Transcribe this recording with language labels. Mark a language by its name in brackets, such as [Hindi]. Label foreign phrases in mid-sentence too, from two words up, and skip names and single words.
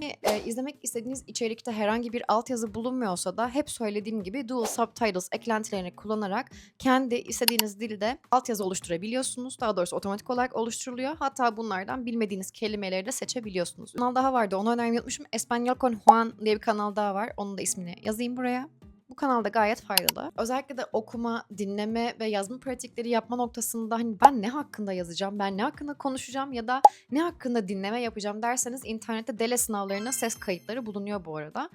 [Turkish] İzlemek istediğiniz içerikte herhangi bir altyazı bulunmuyorsa da hep söylediğim gibi [English] dual subtitles [Turkish] eklentilerini kullanarak kendi istediğiniz dilde altyazı oluşturabiliyorsunuz. Daha doğrusu otomatik olarak oluşturuluyor. Hatta bunlardan bilmediğiniz kelimeleri de seçebiliyorsunuz. Bir kanal daha vardı, onu önermeyi unutmuşum. Español con Juan diye bir kanal daha var. Onun da ismini yazayım buraya. Bu kanalda gayet faydalı. Özellikle de okuma, dinleme ve yazma pratikleri yapma noktasında hani ben ne hakkında yazacağım, ben ne hakkında konuşacağım ya da ne hakkında dinleme yapacağım derseniz internette DELE sınavlarına ses kayıtları bulunuyor bu arada.